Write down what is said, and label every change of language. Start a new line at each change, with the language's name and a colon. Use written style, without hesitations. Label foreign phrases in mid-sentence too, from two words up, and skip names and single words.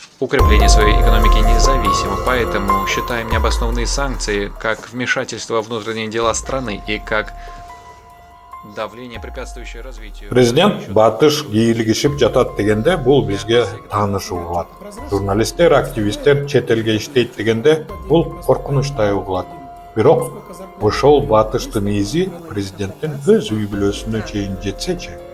Russian: укрепление своей экономики независимо, поэтому считаем необоснованные санкции как вмешательство в внутренние дела страны и как давление, препятствующее развитию.
Kyrgyz: Президент батыш кийлигишип жатат дегенде бул бизге тааныш угулат. Журналисттер, активисттер чет элге иштейт дегенде бул коркунучтай угулат. Бирок ошол батыштын изи президенттин өз үй бүлөсүнө чейин жетсечи.